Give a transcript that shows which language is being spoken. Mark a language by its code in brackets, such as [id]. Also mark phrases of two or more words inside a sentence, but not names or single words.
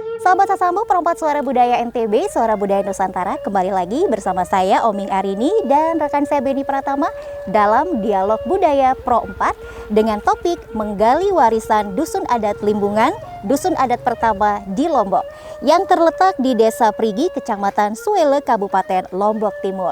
[id] Sahabat Sasambo, perempat suara budaya NTB, suara budaya Nusantara, kembali lagi bersama saya Oming Arini dan rekan saya Beni Pratama dalam Dialog Budaya Pro 4 dengan topik menggali warisan Dusun Adat Limbungan, Dusun Adat pertama di Lombok yang terletak di Desa Prigi, Kecamatan Suele, Kabupaten Lombok Timur.